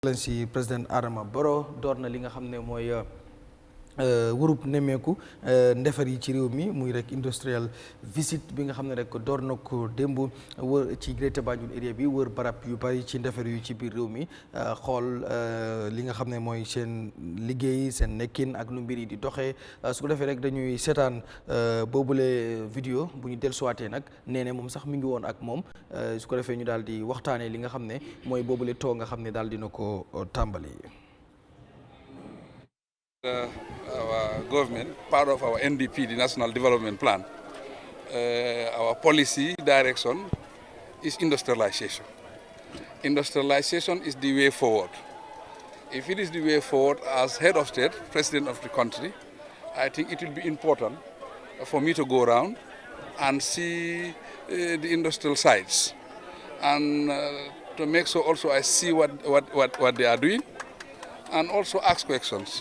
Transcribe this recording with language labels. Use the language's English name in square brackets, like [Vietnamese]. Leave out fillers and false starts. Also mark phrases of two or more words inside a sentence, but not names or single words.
[English] Excellency President [Wolof] Adama Barrow door na li nga xam ne mooy wurub nemmeeku ndefar yi ci réew mi muy rek [English] industrial visit [Wolof] bi nga xam ne rek door na ko démb wër ci Greater Banjul area bi wër barab yu bari ci ndefar yu ci biir réew mi xool li nga xam ne mooy seen liggéey seen nekkin ak nu mbir yi di doxee su ko defee rek dañuy seetaan boobule vidéo bu ñu dellusiwaatee nag nee ne moom sax mi ngi woon ak moom su ko defee ñu daal di waxtaanee li nga xam ne mooy boobule too nga xam ne daal dina ko tàmbali. [English] Our government, part of our NDP, the National Development Plan, our policy direction is industrialization. Industrialization is the way forward. If it is the way forward, as head of state, president of the country, I think it will be important for me to go around and see the industrial sites and to make sure also I see what they are doing and also ask questions.